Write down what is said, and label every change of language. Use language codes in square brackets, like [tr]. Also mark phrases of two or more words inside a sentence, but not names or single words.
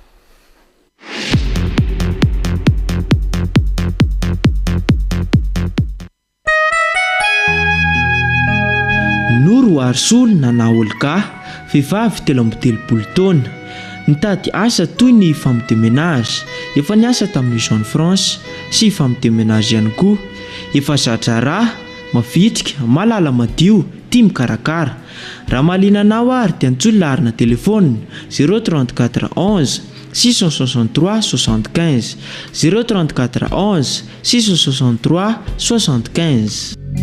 [mg] Noro Arsoly Nanaolka vehivavy 13 taona nitady asa toy ny femme [fr] de ménage [mg] efa niasa tamin'ny Jean France sy [fr] femme de ménage [mg] ihany koa efa zatra raha mavitrika malala madio tia mikarakara raha mahalinanao ary dia antsoina larina telefona 034 11 663 75 034 11 663 75.